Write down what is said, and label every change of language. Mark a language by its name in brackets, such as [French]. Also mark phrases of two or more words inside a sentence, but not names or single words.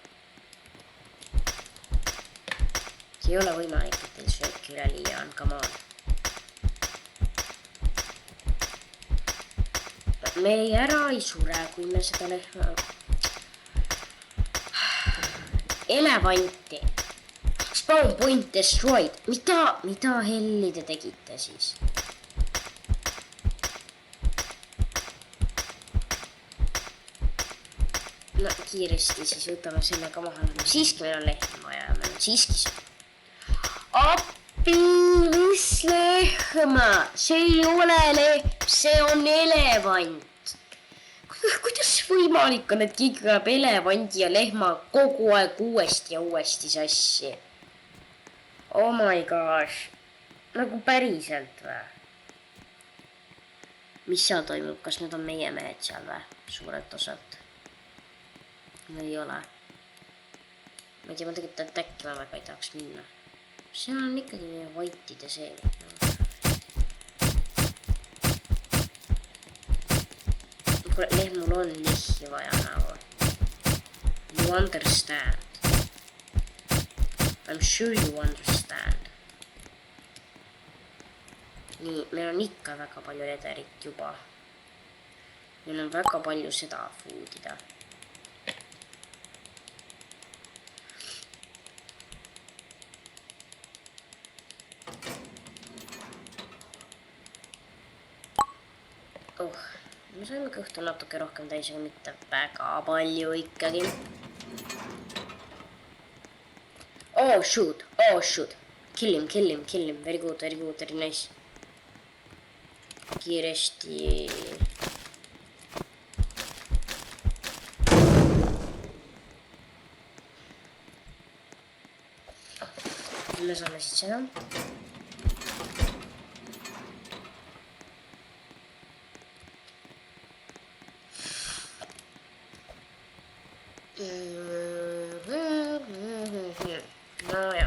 [Estonian] See ei ole võimalik, et teil sööki üle liia on, [English] come on. [Estonian] Me ära ei sure, kui me seda lehma... Elevanti. [English] Spawn point destroyed. [Estonian] Mida helli te tegite siis? No kiiresti siis võtame selle ka maha. Siiski meil on lehm vaja ja meil on siiski see. Appi, mis lehma? See ei ole lehm, see on elevant. Kuidas võimalik on, et keegi ajab elevandi ja lehma kogu aeg uuesti ja uuesti sassi? [English] Oh my gosh. [Estonian] Nagu päriselt või? Mis seal toimub? Kas need on meie mehed seal või? Suurelt osalt. Või ei ole? Ma ei tea, ma tegelikult äkki ma väga ei tahaks minna. See on ikkagi meie vaitide see. Lehmul on lihi vaja nagu. [English] You understand. I'm sure you understand. [Estonian] Nii, meil on ikka väga palju lederit juba. Meil on väga palju seda foodida. Me saime kõhtu natuke rohkem täis, aga mitte väga palju ikkagi. [English] Oh shoot, oh shoot. Kill him, very good, very nice. [Estonian] Kiiresti. Me saame siit seda. No ja.